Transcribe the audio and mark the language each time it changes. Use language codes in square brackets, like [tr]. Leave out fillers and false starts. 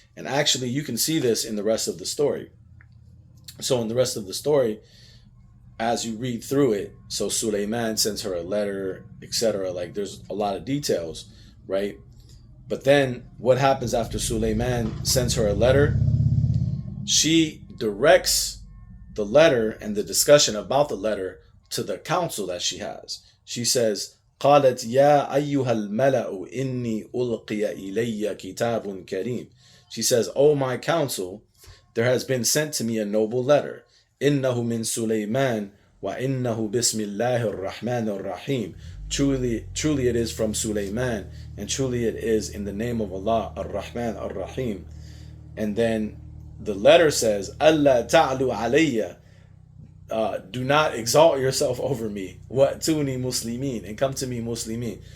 [en] And actually, you can see this in the rest of the story. So in the rest of the story, as you read through it, so Suleiman sends her a letter, etc. Like there's a lot of details, right? But then what happens after Suleiman sends her a letter? She directs the letter and the discussion about the letter to the council that she has. She says, [ar] قالت يا أيها الملأ إني ألقي إلي كتاب كريم. [en] She says, "O my council, there has been sent to me a noble letter. [ar] إنه من سليمان وإنه بسم الله الرحمن الرحيم. [en] Truly it is from Suleiman, and truly it is in the name of Allah, Ar-Rahman Ar-Rahim." And then the letter says, [ar] "Allah ta'lu alayya." [en] Do not exalt yourself over me. [ar] Wa'tuni muslimin, [en] and come to me muslimin.